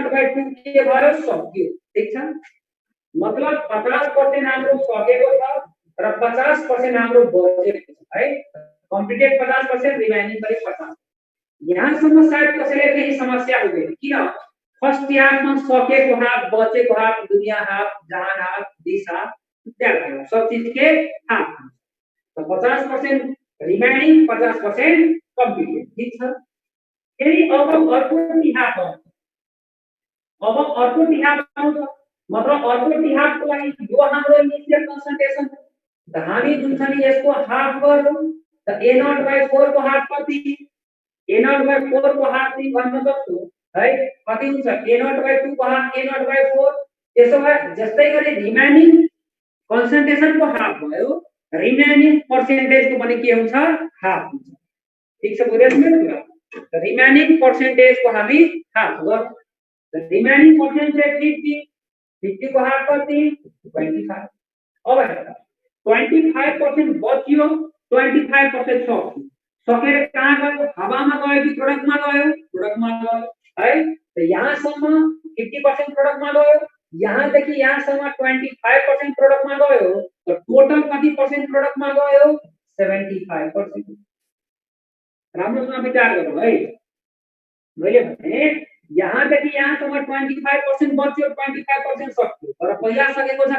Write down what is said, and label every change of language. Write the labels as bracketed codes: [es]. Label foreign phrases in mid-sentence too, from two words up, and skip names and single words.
[ne] बाइ 2 के भयो सक्यो ठीक छ मतलब 50% हाम्रो सकेको छ र 50% हाम्रो बचेको छ है [en] completed 50% remaining [ne] पनि 50 यहाँसम्म सायद कसैले केही समस्या हुँदैन किन [en] first halfमा [ne] सकेको हाफ बचेको हाफ दुनिया हाफ जहान हाफ दिशा इत्यादि [hi] सब चीज के [ne] हाफ तो [en] 50% remaining 50% completed [ne] ठीक छ फेरि अब अर्को तिहाफ आउँछ मतलब अर्को तिहाफको लागि यो हाम्रो [en] initial concentration [ne] त हामी जुन छ नि यसको हाफ गर्नु त [en] a naught by 4 [ne] को हाफ कति [en] a naught by 4 [ne] को हाफ तिमी भन्न सक्छौ है कति हुन्छ [en] a naught by 2 [ne] को हाफ [en] a naught by 4 [ne] त्यसो भए जस्तै गरी [en] remaining concentration [ne] को हाफ भयो [en] remaining percentage [ne] को पनि के हुन्छ हाफ हुन्छ ठीक छ बुझ्यौ [en] The remaining percentage [ne] को हामी हाफ गर्छौं [en] the remaining percentage [ne] 50 को हाफ कति 25 अब हेर 25% बच्यो 25% सक्यो सकेर कहाँ गयो हावामा गयो कि प्रोडक्टमा गयो है त यहाँसम्म 50% प्रोडक्टमा गयो यहाँदेखि यहाँसम्म 25% प्रोडक्टमा गयो त टोटल कति पर्सेन्ट प्रोडक्टमा गयो 75% राम्रोसँग विचार गरौँ है मैले भने यहाँदेखि यहाँसम्म 25% बच्यो 25% सक्यो तर पहिला सकेको छ